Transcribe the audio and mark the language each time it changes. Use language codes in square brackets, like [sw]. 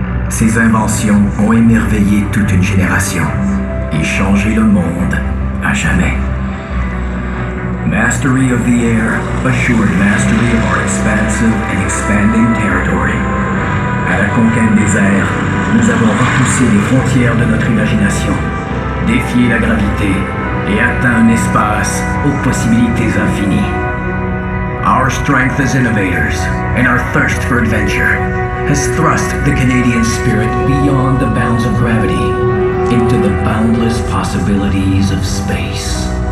[fr] Ces inventions ont émerveillé toute une génération et changé le monde à jamais. [en] Mastery of the air assured mastery of our expansive and expanding territory. [fr] À la conquête des airs, nous avons repoussé les frontières de notre imagination, défié la gravité et atteint un espace aux possibilités infinies. [en] Our strength as innovators and our thirst for adventure has thrust the Canadian spirit beyond the bounds of gravity into the boundless possibilities of space.